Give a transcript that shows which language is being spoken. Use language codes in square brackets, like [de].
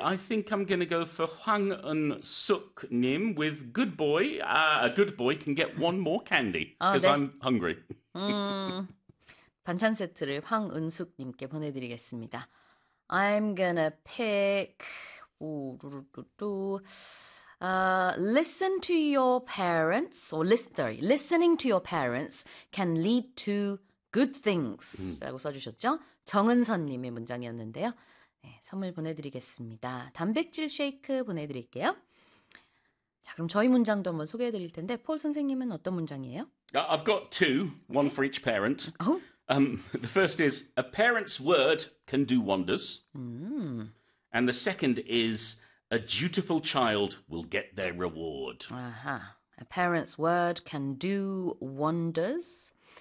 [en] I think I'm going to go for Hwang Eun Suk Nim with Good Boy. A good boy can get one more candy because [ko] 네. [en] I'm hungry. [ko] 반찬 세트를 황은숙님께 보내드리겠습니다. [en] I'm gonna pick. Listen to your parents, or sorry, listening to your parents can lead to good things. [ko] 라고 써주셨죠? 정은선님의 문장이었는데요. 네, 선물 보내드리겠습니다. 단백질 쉐이크 보내드릴게요. 자, 그럼 저희 문장도 한번 소개해드릴 텐데, 폴 선생님은 어떤 문장이에요? [en] I've got two, one Okay. for each parent. Oh. The first is, a parent's word can do wonders. And the second is, a dutiful child will get their reward. Aha. A parent's word can do wonders.